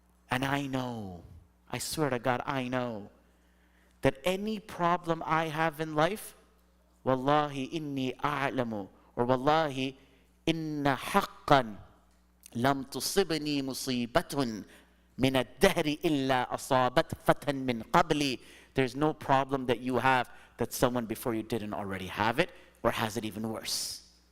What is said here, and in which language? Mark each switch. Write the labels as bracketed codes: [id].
[en] And I know, I swear to God, I know that any problem I have in life, [ar] wallahi inni a'lamu, [en] or [ar] wallahi inna haqqan lam tusibni musibatun من الدهر إلا أصابت فتى من قبلي. [en] There's no problem that you have that someone before you didn't already have it or has it even worse.